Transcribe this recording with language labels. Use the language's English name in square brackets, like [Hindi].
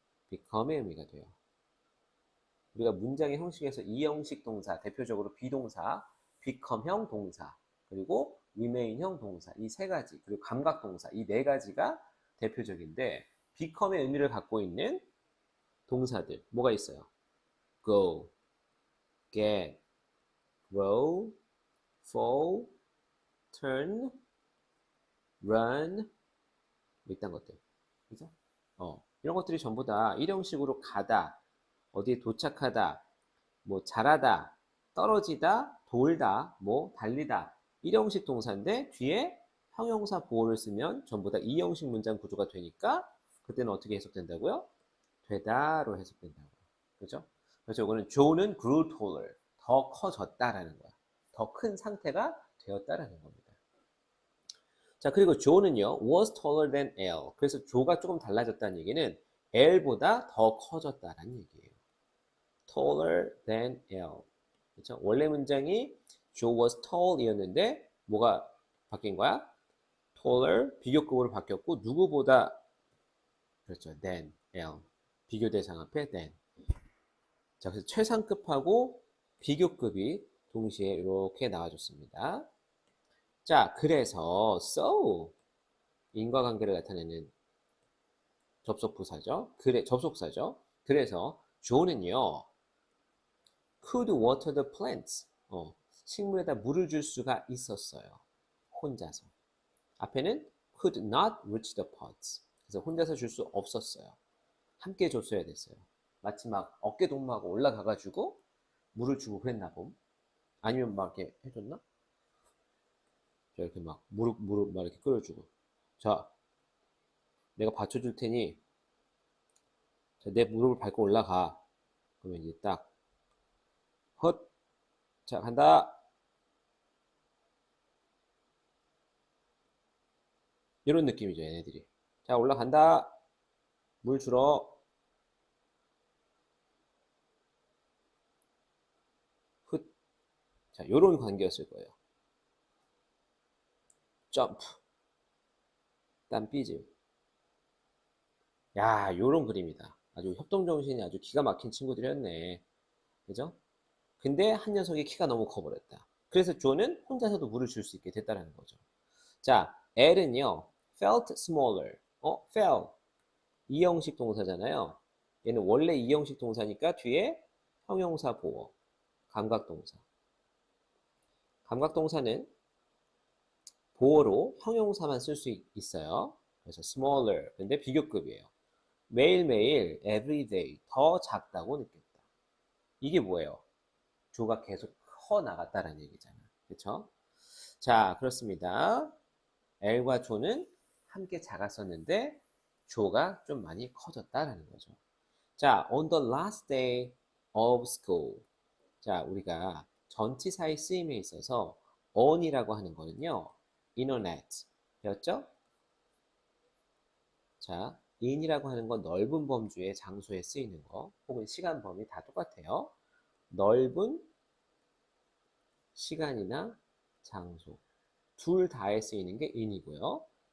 [Korean] become의 의미가 돼요. 우리가 문장의 형식에서 이형식 동사, 대표적으로 비동사, become형 동사, 그리고 remain형 동사, 이 세 가지, 그리고 감각 동사, 이 네 가지가 대표적인데, become의 의미를 갖고 있는 동사들, 뭐가 있어요? go, get, grow, fall, turn, run, 뭐 이딴 것들. 그죠? 이런 것들이 전부 다 일형식으로 가다, 어디에 도착하다, 뭐 자라다, 떨어지다, 돌다, 뭐 달리다. 일형식 동사인데 뒤에 형용사 보호를 쓰면 전부 다 이형식 문장 구조가 되니까 그때는 어떻게 해석된다고요? 되다로 해석된다고요. 그죠? 그래서 이거는 조는 [English] grew taller, [Korean] 더 커졌다라는 거야. 더 큰 상태가 되었다라는 겁니다. 자, 그리고 조는요, [English] was taller than L. [Korean] 그래서 조가 조금 달라졌다는 얘기는 L보다 더 커졌다라는 얘기예요. [English] taller than L. [Korean] 그렇죠? 원래 문장이 [English] Joe was tall [Korean] 이었는데 뭐가 바뀐 거야? taller 비교급으로 바뀌었고 누구보다 그렇죠. [English] than L. [Korean] 비교 대상 앞에 than. 자, 그래서 최상급하고 비교급이 동시에 이렇게 나와줬습니다. 자, 그래서 so 인과관계를 나타내는 접속부사죠. 접속사죠. 그래서 조는요 [English] could water the plants. [Korean] 식물에다 물을 줄 수가 있었어요. 혼자서. 앞에는 [English] could not reach the pots. [Korean] 그래서 혼자서 줄 수 없었어요. 함께 줬어야 됐어요. 마치 막 어깨 동무하고 올라가가지고 물을 주고 그랬나 봄. 아니면 막 이렇게 해줬나? 자, 이렇게 막 무릎 막 이렇게 끌어주고. 자, 내가 받쳐줄 테니 자, 내 무릎을 밟고 올라가. 그러면 이제 딱 헛. 자, 간다. 이런 느낌이죠, 얘네들이. 자, 올라간다. 물 주러. 훗. 자, 요런 관계였을 거예요. 점프. 땀 삐짐. 야, 요런 그림이다. 아주 협동정신이 아주 기가 막힌 친구들이었네. 그죠? 근데 한 녀석이 키가 너무 커버렸다. 그래서 조는 혼자서도 물을 줄 수 있게 됐다는 거죠. 자, L은요, [English] felt smaller. [Korean] fell. 이형식 동사잖아요. 얘는 원래 이형식 동사니까 뒤에 형용사 보어. 감각동사. 감각동사는 보어로 형용사만 쓸 수 있어요. 그래서 smaller. 근데 비교급이에요. 매일매일 everyday 더 작다고 느꼈다. 이게 뭐예요? 조가 계속 커 나갔다는 얘기잖아. 그렇죠? 자, 그렇습니다. L과 조는 함께 작았었는데 조가 좀 많이 커졌다라는 거죠. [English] 자, on the last day of school. [Korean] 자, 우리가 전치사의 쓰임에 있어서 on이라고 하는 거는요. internet 배웠죠? 자, in이라고 하는 건 넓은 범주의 장소에 쓰이는 거 혹은 시간 범위 다 똑같아요. 넓은 시간이나 장소 둘 다에 쓰이는 게 in이고요.